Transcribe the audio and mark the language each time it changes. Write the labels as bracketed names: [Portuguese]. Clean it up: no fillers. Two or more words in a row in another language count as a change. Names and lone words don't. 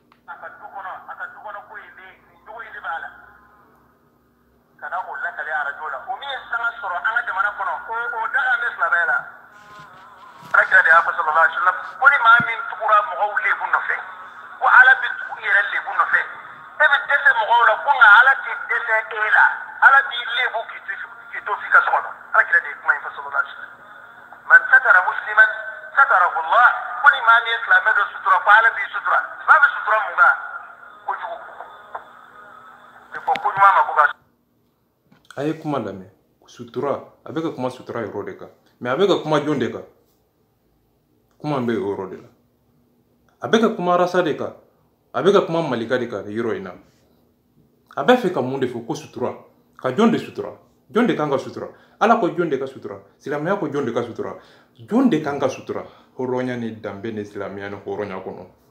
[Bambara] Alakira de y'a fɔ [Arabic] صلى الله عليه وسلم [Bambara] ko ni maa min tugura mɔgɔw lebu nɔfɛ ko ala bɛ tugu i yɛrɛ lebu nɔfɛ e bɛ dɛsɛ mɔgɔw la ko nka ala tɛ dɛsɛ e la ala b'i lebu k'i to f'i ka so kɔnɔ alakira de ye kuma in fɔ [Arabic] صلى الله عليه وسلم من ستر مسلما ستره الله [Bambara] ko ni maa min ye silamɛ dɔ sutura ko ala b'i sutura n'a bɛ sutura mun kan kojugu tɛ fɔ ko ɲuman ma ko ka a ye kuma lamɛn sutura a bɛ ka kuma sutura yɔrɔ de kan mɛ a bɛ ka kuma jɔn de kan kuma bɛ o yɔrɔ de la a bɛ ka kuma rasa de kan a bɛ ka kuma malika de kan yɔrɔ in na a bɛ fɛ ka mun de fɔ ko sutura ka jɔn de sutura jɔn de kan ka sutura ala ko jɔn de ka sutura silamɛya ko jɔn de ka sutura jɔn de kan ka sutura hɔrɔnya ni danbe ni silamɛya ni hɔrɔnya kɔnɔ